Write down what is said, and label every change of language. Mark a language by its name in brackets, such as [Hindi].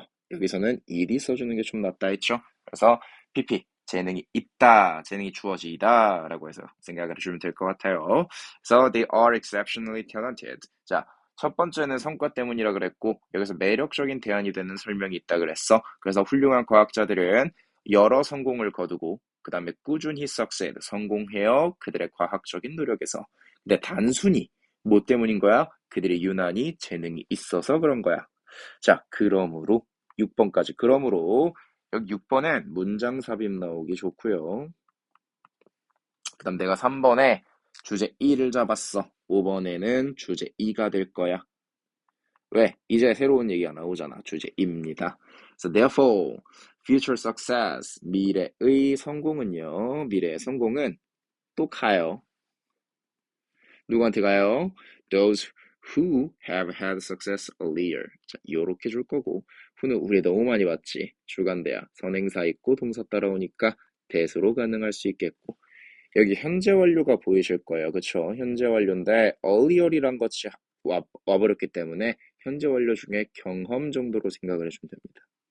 [Korean] 여기서는 일이 써주는 게 좀 낫다 했죠. 그래서 PP 재능이 있다, 재능이 주어지다 라고 해서 생각을 해주면 될 것 같아요. [English] So they are exceptionally talented. [Korean] 자, 첫 번째는 성과 때문이라 그랬고 여기서 매력적인 대안이 되는 설명이 있다 그랬어. 그래서 훌륭한 과학자들은 여러 성공을 거두고 그 다음에 꾸준히 succeed, 성공해요. 그들의 과학적인 노력에서. 근데 단순히 뭐 때문인 거야? 그들이 유난히 재능이 있어서 그런 거야. 자, 그러므로 6번까지. 그러므로 여기 6번엔 문장 삽입 나오기 좋고요. 그 다음 내가 3번에 주제 1을 잡았어. 5번에는 주제 2가 될 거야. 왜? 이제 새로운 얘기가 나오잖아. 주제 2입니다. [English] So therefore, future success, [Korean] 미래의 성공은요. 미래의 성공은 또 가요. 누구한테 가요? [English] Those who have had success earlier. [Korean] 자, 요렇게 줄 거고 who는 우리 너무 많이 봤지. 주관대야. 선행사 있고 동사 따라오니까 대수로 가능할 수 있겠고 여기 현재 완료가 보이실 거예요. 그쵸? 현재 완료인데 earlier이란 것이 와버렸기 때문에 현재 완료 중에 경험 정도로 생각을 해주면 됩니다.